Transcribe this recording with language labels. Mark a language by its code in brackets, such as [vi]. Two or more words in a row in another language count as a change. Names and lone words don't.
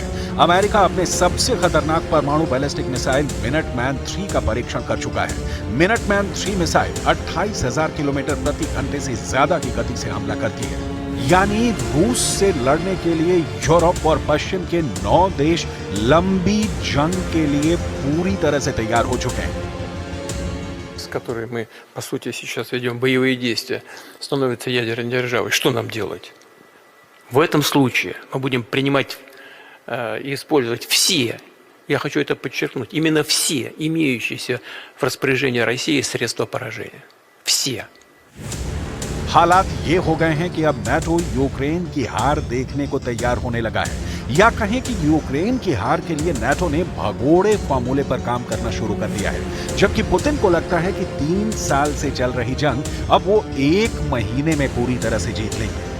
[hi] अमेरिका अपने सबसे खतरनाक परमाणु [en] ballistic missile [hi] मिनटमैन 3 का परीक्षण कर चुका है। मिनटमैन 3 मिसाइल 28,000 किलोमीटर प्रति घंटे से ज्यादा की गति से हमला करती है। यानी रूस से लड़ने के लिए यूरोप और पश्चिम के 9 देश लंबी जंग के लिए पूरी तरह से तैयार हो चुके हैं। [ru] с которой мы, по сути, сейчас ведем боевые действия, становится ядерной державой, что нам делать? В этом случае мы будем принимать и использовать все, я хочу это подчеркнуть, именно все имеющиеся в распоряжении России средства поражения. Все. [hi] हालात ये हो गए हैं कि अब नाटो यूक्रेन की हार देखने को तैयार होने लगा है, या कहें कि यूक्रेन की हार के लिए नाटो ने भगोड़े फॉर्मूले पर काम करना शुरू कर दिया है। जबकि पुतिन को लगता है कि 3 साल से चल रही जंग अब वो 1 महीने में पूरी तरह से जीत लेंगे।